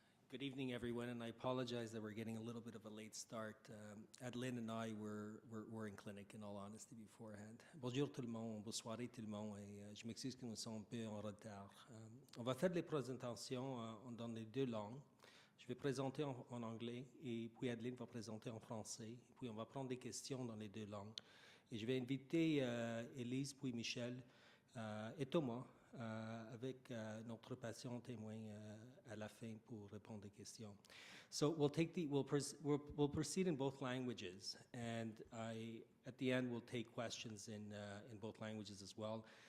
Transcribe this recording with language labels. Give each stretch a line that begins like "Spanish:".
English: Good evening, everyone, and I apologize that we're getting a little bit of a late start. Adeline and I were in clinic, in all honesty, beforehand.
French: Bonjour tout le monde, bonsoir tout le monde, et je m'excuse que nous sommes un peu en retard. On va faire des présentations dans les deux langues. Je vais présenter en anglais et puis Adeline va présenter en français. Puis on va prendre des questions dans les deux langues. Et je vais inviter Élise puis Michel et Thomas avec notre patient témoin à la fin pour répondre aux questions.
English: So we'll proceed in both languages, and at the end we'll take questions in both languages as well.